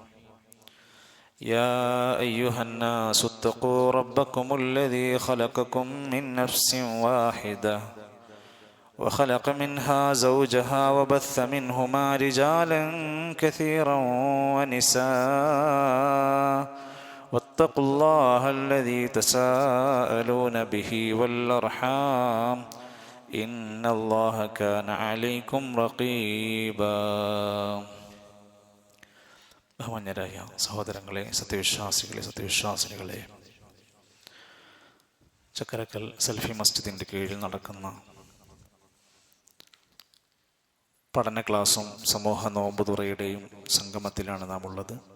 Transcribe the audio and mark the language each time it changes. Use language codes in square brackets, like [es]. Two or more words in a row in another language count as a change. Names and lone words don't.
[ar] يا أيها الناس اتقوا ربكم الذي خلقكم من نفس واحدة وخلق منها زوجها وبث منهما رجالا كثيرا ونساء واتقوا الله الذي تساءلون به والأرحام إن الله كان عليكم رقيبا. [ml] ബഹുമാന്യരായ സഹോദരങ്ങളെ, സത്യവിശ്വാസിനികളെ, ചക്കരക്കൽ സൽഫി മസ്ജിദിൻ്റെ കീഴിൽ നടക്കുന്ന പഠന ക്ലാസും സമൂഹ നോമ്പുതുറയുടെയും സംഗമത്തിലാണ് നാം ഉള്ളത്.